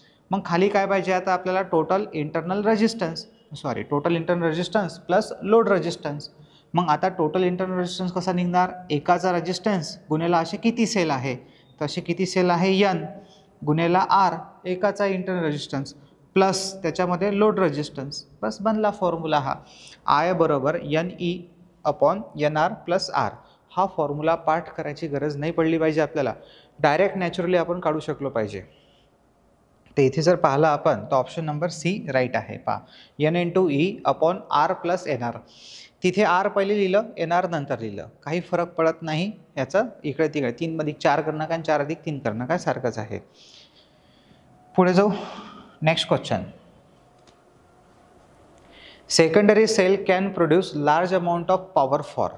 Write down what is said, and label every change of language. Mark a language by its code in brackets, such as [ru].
[mr] मग खाली काय पाहिजे आता आपल्याला, total internal resistance plus load resistance. मग आता टोटल इंटरनल रेजिस्टन्स कसा निघणार, एकाचा रेजिस्टन्स गुणेला असे किती सेल आहे, तर असे किती सेल आहे एन गुणेला आर एकाचा इंटरनल रेजिस्टन्स प्लस त्याच्यामध्ये लोड रेजिस्टन्स, बस बनला फॉर्म्युला हा. [en] I बरोबर n E upon n R plus r. [mr] हा फॉर्म्युला पाठ करायची गरज नाही पडली पाहिजे आपल्याला, डायरेक्ट नॅचरली आपण काढू शकलो पाहिजे. तर इथे जर पाहिलं आपण तर ऑप्शन नंबर सी राईट आहे. [en] पहा N into E upon R plus N R. [mr] तिथे आर पहिले लिहिलं, एन आर नंतर लिहिलं, काही फरक पडत नाही याचा. इकडे तिकडे 3 अधिक 4 करणं काय 4 अधिक 3 करणं काय सारखंच आहे. पुढे जाऊ. Next question. [en] Secondary cell can produce large amount of power for.